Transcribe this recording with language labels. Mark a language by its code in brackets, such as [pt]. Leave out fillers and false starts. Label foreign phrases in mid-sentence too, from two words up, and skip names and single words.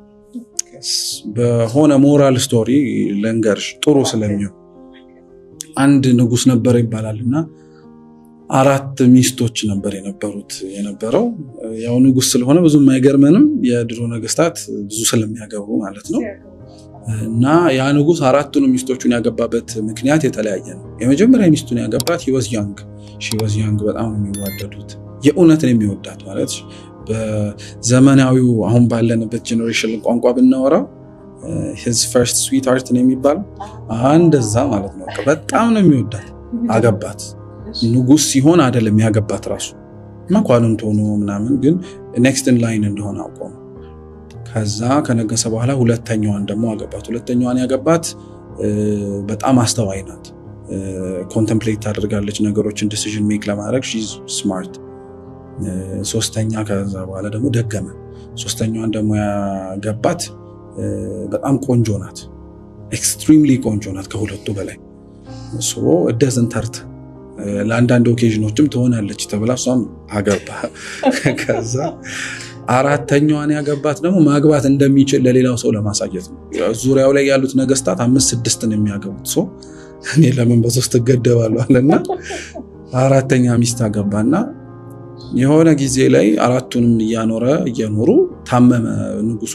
[am] በሆነ [en] moral story [am] ለንገርሽ ጥሩ ስለሚሆን አንድ ንጉስ ነበር ይባላልና 4 ሚስቶች ነበር የነበረው። ያው ንጉስ ስለሆነ ብዙም አይገርመንም፣ የድሮ ነገስታት ብዙ ስለሚያገቡ ማለት ነው። እና ያ ንጉስ 4ቱን ሚስቶቹን ያገባበት ምክንያት የተለያየ ነው። የመጀመሪያ ሚስቱን ያገባት [en] he was young [am] በጣም የሚዋደዱት የእውነትን የሚወዳት ማለት በዘመናዊው አሁን ባለንበት ጄነሬሽን ቋንቋ ብናወራው [en] his first sweetheart [am] ነው የሚባለው እንደዛ ማለት ነው። በጣም ነው የሚወዳት። አገባት። ንጉስ ሲሆን አይደለም ያገባት ራሱ መኳንንት ሆኖ ምናምን፣ ግን [en] next in line [am] እንደሆነ አውቀው ከዛ ከነገሰ በኋላ ሁለተኛዋን ደግሞ አገባት። ሁለተኛዋን ያገባት በጣም አስተዋይ ናት። ኮንተምፕሌት ታደርጋለች ነገሮችን [en] decision make [am] ለማድረግ [en] she's smart። [am] ሶስተኛ ከዛ በኋላ ደግሞ ደገመ። ሶስተኛዋን ደግሞ ያገባት በጣም ቆንጆ ናት፣ ኤክስትሪምሊ ቆንጆ ናት ከሁለቱ በላይ። [en] so it doesn't hurt [am] ለአንዳንድ ኦኬዥኖችም ትሆናለች ተብላ እሷም አገባ። ከዛ አራተኛዋን ያገባት ደግሞ ማግባት እንደሚችል ለሌላው ሰው ለማሳየት ነው። ዙሪያው ላይ ያሉት ነገስታት 5-6 ነው የሚያገቡት። ሰው እኔ ለምን በ3 ተገደባለሁ አለና አራተኛ ሚስት አገባና የሆነ ጊዜ ላይ አራቱንም እየኖሩ ታመመ ንጉሱ